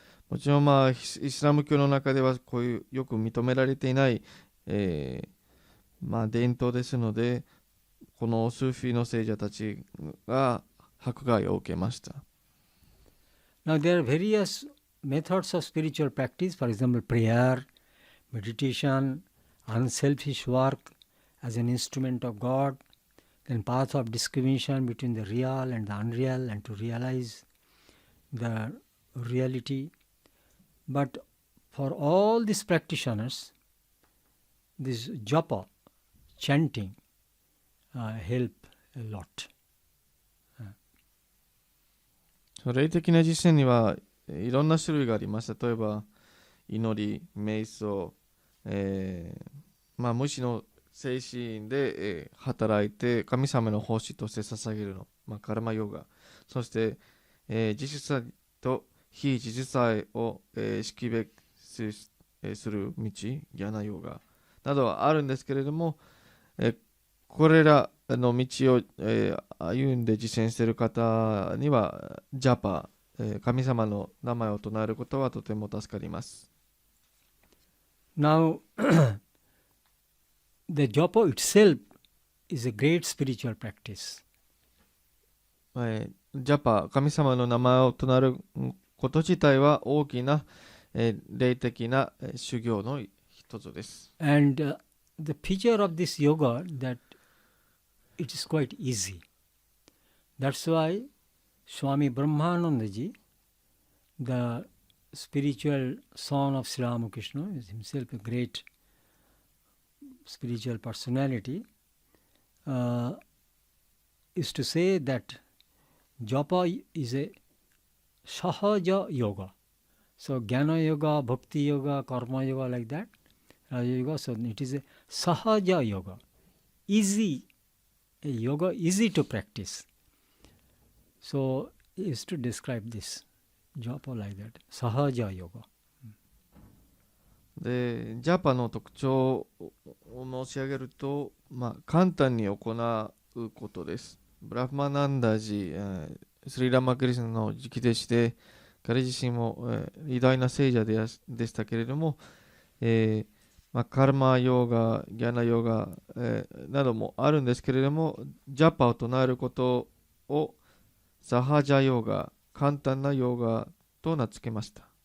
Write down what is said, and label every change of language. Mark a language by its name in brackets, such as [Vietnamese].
[Japanese] もちろん、イスラム教の中ではこういうよく認められていない、伝統ですので、このスーフィの聖者たちが迫害を受けました。 [English] Now there are various methods of spiritual practice, for example, prayer, meditation, unselfish work as an instrument of God, then path of discrimination between the real and the unreal, and to realize the reality. But for all these practitioners, this japa, chanting, help a lot. [Japanese] 霊的な実践にはいろんな種類があります。例えば祈り、瞑想、無視の精神で、働いて神様の奉仕として捧げるの、カルマヨガ、そして、自主祭と非自主祭を、識別する道、ギャナヨガなどはあるんですけれども、これらの道を、歩んで実践している方にはジャパ、神様の名前を唱えることはとても助かります。 [English] Now, the japa itself is a great spiritual practice. [Japanese] ジャパ、神様の名前を唱えること自体は大きな、霊的な修行の一つです。 [English] And the feature of this yoga that it is quite easy. That's why Swami Brahmanandaji, the spiritual son of Sri Ramakrishna, is himself a great spiritual personality, is to say that japa is a sahaja yoga. So jnana yoga, bhakti yoga, karma yoga, like that, raja yoga. So it is a sahaja yoga, easy yoga, easy to practice. So he is to describe this japa like that, sahaja yoga. [Japanese] で、ジャパの特徴を申し上げると、簡単に行うことです。ブラフマナンダジ、スリラマクリスナの直弟子で、彼自身も、偉大な聖者でしたけれども、カルマヨガ、ギャナヨガ、などもあるんですけれども、ジャパを唱えることをサハジャヨガ、簡単なヨガと名付けました。